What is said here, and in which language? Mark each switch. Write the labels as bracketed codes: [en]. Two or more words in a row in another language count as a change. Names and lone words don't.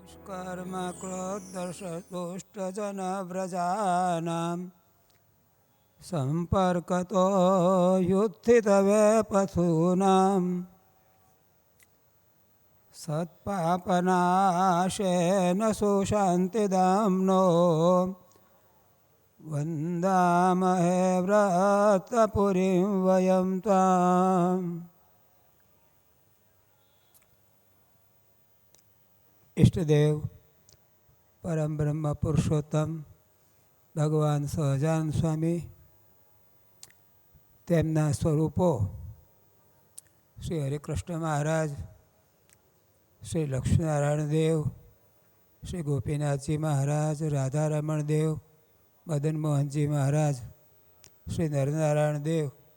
[sa] कर्म क्रोद्धर्षदुष्टजनव्रजानां सम्पर्कतो युत्थितवेपथूनां सत्पापनाशेन सुशान्तिदाम्नो वन्दामहे व्रतपुरीं वयं त्वाम्। [gu] इष्टदेव परम ब्रह्म पुरुषोत्तम भगवान સહજાનંદ સ્વામી, તેમના સ્વરૂપો શ્રી હરિકૃષ્ણ મહારાજ, શ્રી લક્ષ્મીનારાયણ દેવ, શ્રી ગોપીનાથજી મહારાજ, રાધારમણ દેવ, મદન મોહનજી મહારાજ, શ્રી નરનારાયણ દેવ,